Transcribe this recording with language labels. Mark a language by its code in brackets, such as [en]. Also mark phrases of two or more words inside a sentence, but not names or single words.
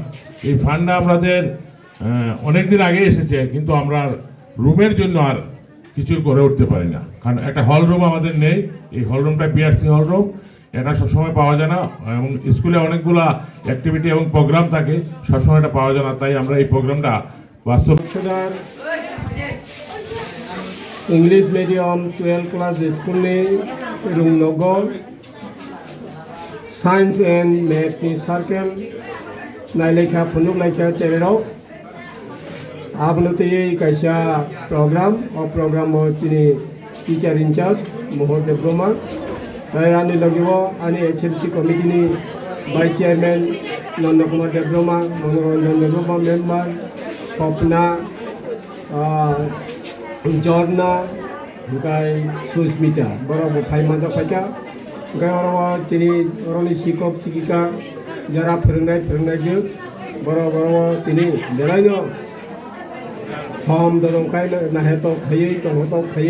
[bn] এই ফান্ডটা আমাদের অনেকদিন আগে এসেছে, কিন্তু আমরা রুমের জন্য আর কিছুই করে উঠতে পারি না, কারণ একটা হল রুম আমাদের নেই। এই হল রুমটা বিআরসি হল রুম, এটা সবসময় পাওয়া যায় না, এবং স্কুলে অনেকগুলা অ্যাক্টিভিটি এবং প্রোগ্রাম থাকে, সবসময় এটা পাওয়া যায় না। তাই আমরা এই প্রোগ্রামটা বাস্তব [en] English medium 12 class school [trp] में रुंगनगर [en] science and math [trp] नि सार्केल नायलेखा फुनुकलाइखा चेनेलाव आपनोते कायसा प्रोग्राम और प्रोग्राम तिनि [en] teacher in-charge [trp] मोहर देबबर्मा आनि लगिब आनि [en] HMC committee [trp] नि [en] vice chairman [trp] नंद कुमार देबबर्मा, मनोरंजन देबबर्मा मेम्बर, स्वप्ना, झर्ना, ओमफ्राय सुस्मिता बराबो फाइमानजा फाइका, ओमफ्राय अरावा तिनि अरनि शिक्षक शिक्षिका जारा फोरोंनायजों बराबो तिनि बेलायनो हम दरंखाय नाहेतो खायै तंगतो खायै